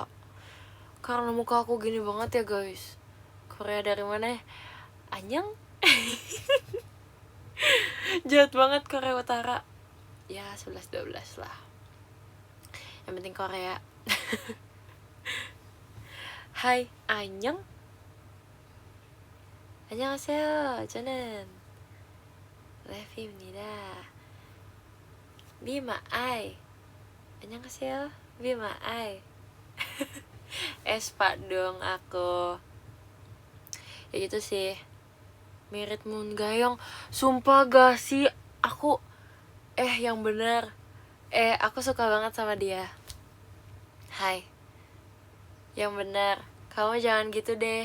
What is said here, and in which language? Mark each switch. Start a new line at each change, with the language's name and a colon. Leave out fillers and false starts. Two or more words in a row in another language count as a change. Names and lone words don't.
Indonesian: Karena muka aku gini banget ya guys. Korea dari mana? Anyang. Jahat banget Korea Utara. Ya 11-12 lah. Yang penting Korea. Hai, anyang.
Korean: 안녕하세요. 저는 레피입니다. 비마아이. 안녕하세요. 비마아이.
Indonesian: Espa dong aku. Ya gitu sih. Mirip Moon Gayong. Sumpah gak sih, aku yang bener, aku suka banget sama dia. Hai, yang bener, kamu jangan gitu deh.